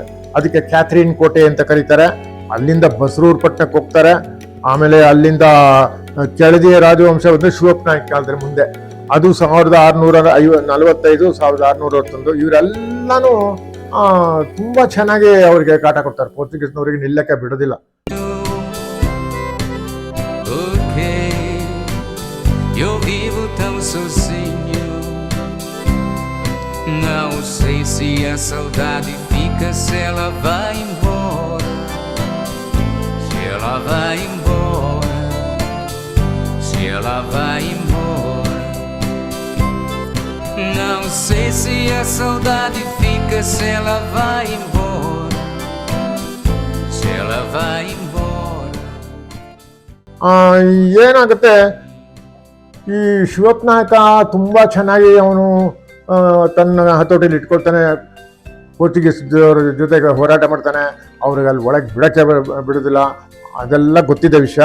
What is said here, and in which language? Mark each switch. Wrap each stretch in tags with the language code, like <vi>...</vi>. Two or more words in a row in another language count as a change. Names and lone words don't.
<kn>ಅದಕ್ಕೆ ಕ್ಯಾಥರಿನ್ ಕೋಟೆ ಅಂತ ಕರೀತಾರೆ. ಅಲ್ಲಿಂದ ಬಸರೂರ್ ಪಟ್ಟಣಕ್ಕೆ ಹೋಗ್ತಾರೆ. ಆಮೇಲೆ ಅಲ್ಲಿಂದ ಕೆಳದಿಯ ರಾಜವಂಶ ಬಂದು ಶಿವಪ್ನಾಯಕ್ ಕಾಲದ ಮುಂದೆ, ಅದು 1645 1661. ಇವರೆಲ್ಲಾನು ತುಂಬಾ ಚೆನ್ನಾಗಿ ಅವ್ರಿಗೆ ಕಾಟ ಕೊಡ್ತಾರೆ. ಪೋರ್ಚುಗೀಸ್ನವ್ರಿಗೆ ನಿಲ್ಲಕ್ಕೆ ಬಿಡೋದಿಲ್ಲ.</kn> <pt>Eu vivo tão sozinho, não sei se a saudade fica, se ela vai embora, se ela vai embora, se ela vai embora. Não sei se a saudade fica, se ela vai embora, se ela vai embora.</pt> <kn>ಏನಾಗುತ್ತೆ, ಈ ಶಿವಪ್ನಾಯಕ ತುಂಬಾ ಚೆನ್ನಾಗಿ ಅವನು ತನ್ನ ಹತೋಟಿಯಲ್ಲಿ ಇಟ್ಕೊಳ್ತಾನೆ, ಪೋರ್ಚುಗೀಸ್ ಜೊತೆಗೆ ಹೋರಾಟ ಮಾಡ್ತಾನೆ, ಅವ್ರಿಗೆ ಅಲ್ಲಿ ಒಳಗೆ ಬಿಡಕ್ಕೆ ಬಿಡೋದಿಲ್ಲ, ಅದೆಲ್ಲ ಗೊತ್ತಿದ್ದ ವಿಷಯ.</kn>